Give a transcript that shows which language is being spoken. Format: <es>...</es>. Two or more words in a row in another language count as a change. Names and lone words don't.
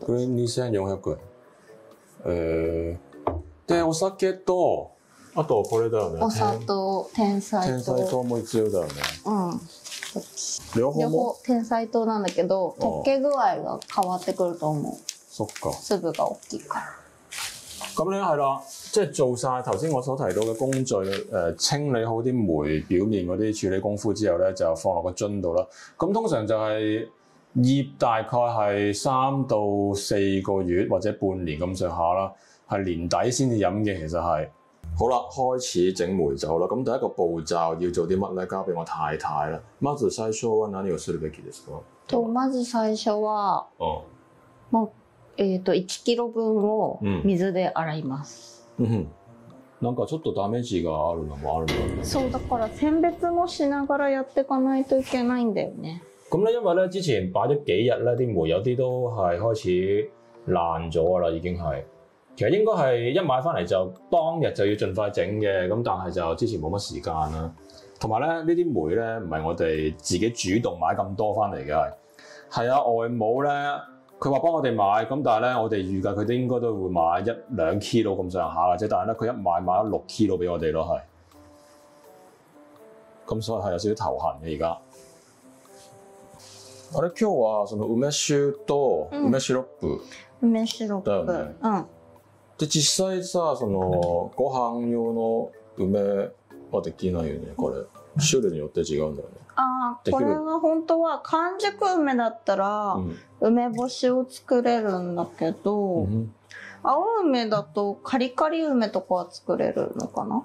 <ja>これ2400円。で、お酒と、あとこれだよね。お砂糖、天才糖も必要だよね。うん。両方天才糖なんだけど、溶け具合が変わってくると思う。そっか。粒が大きいから。</ja> <yue>咁咧係啦，即係做晒頭先我所提到嘅工序，清理好啲梅表面嗰啲處理功夫之後咧，就放落個樽度啦。咁通常就係醃大概係3到4個月或者半年咁上下啦，係年底先至飲嘅。其實係好啦，開始整梅酒啦。咁第一個步驟要做啲乜咧？交俾我太太啦。</yue> <ja>まず最初は何をするべきですか？まず最初は、もう1キロ分を水で洗います。なんかちょっとダメージがあるのもあるんだね。そうだから選別もしながらやっていかないといけないんだよね。</ja> <yue>咁咧，因為咧之前擺咗幾日咧，啲梅有啲都係開始爛咗噶啦，已經係。其實應該係一買翻嚟就當日就要盡快整嘅，咁但係就之前冇乜時間啦。同埋咧呢啲梅咧唔係我哋自己主動買咁多翻嚟嘅，係外母咧。佢話幫我哋買，咁但係咧，我哋預計佢哋應該都會買1-2 kilo 咁上下嘅啫。但係咧，佢一買咗6 kilo 俾我哋咯，係。咁所以係有少少頭痕嘅而家。</yue> <ja>あれ今日はその梅酒と梅シロップ梅シロップだよね。で実際さそのご飯用の梅はできないよねこれ。種類によって違うんだよね。これは本当は完熟梅だったら梅干しを作れるんだけど、青梅だとカリカリ梅とかは作れるのかな？</ja>